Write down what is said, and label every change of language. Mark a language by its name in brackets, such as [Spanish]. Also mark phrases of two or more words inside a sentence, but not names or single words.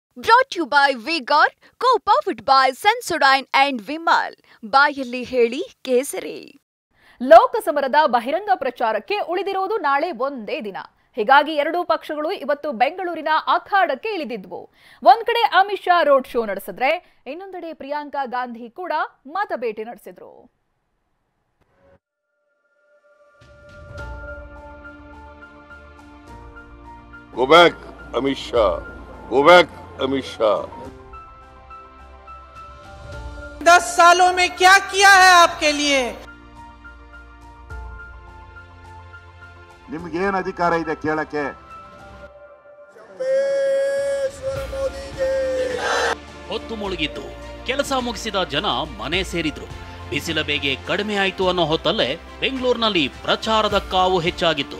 [English] Brought to you by Vigor, co-powered by Sensodyne and Vimal. [Kannada] ಬಾಯಲ್ಲಿ ಹೇಳಿ ಕೇಸರಿ. ಲೋಕಸಮರದ ಬಹಿರಂಗ ಪ್ರಚಾರಕ್ಕೆ ಉಳಿದಿರುವುದು ನಾಳೆ ಒಂದೇ ದಿನ. ಹೀಗಾಗಿ ಎರಡೂ ಪಕ್ಷಗಳು ಇವತ್ತು ಬೆಂಗಳೂರಿನ ಅಖಾಡಕ್ಕೆ ಇಳಿದಿದ್ವು. ಒಂದ್ ಕಡೆ ಅಮಿತ್ ಶಾ [English] road show [Kannada] ನಡೆಸಿದ್ರೆ ಇನ್ನೊಂದೆಡೆ ಪ್ರಿಯಾಂಕಾ ಗಾಂಧಿ ಕೂಡ ಮತಬೇಟೆ ನಡೆಸಿದ್ರು. [English] Go back, Amit Shah. Go back, Amit Shah. [Hindi] 10 सालों में क्या किया है आपके लिए? [Kannada] ನಿಮಗೇನು ಅಧಿಕಾರ ಇದೆ ಕೇಳಕ್ಕೆ? ಹೊತ್ತು ಮುಳುಗಿದ್ದು ಕೆಲಸ ಮುಗಿಸಿದ ಜನ ಮನೆ ಸೇರಿದ್ರು. ಬಿಸಿಲ ಬೇಗೆ ಕಡಿಮೆ ಆಯ್ತು ಅನ್ನೋ ಹೊತ್ತಲ್ಲೇ ಬೆಂಗಳೂರಿನಲ್ಲಿ ಪ್ರಚಾರದ ಕಾವು ಹೆಚ್ಚಾಗಿತ್ತು.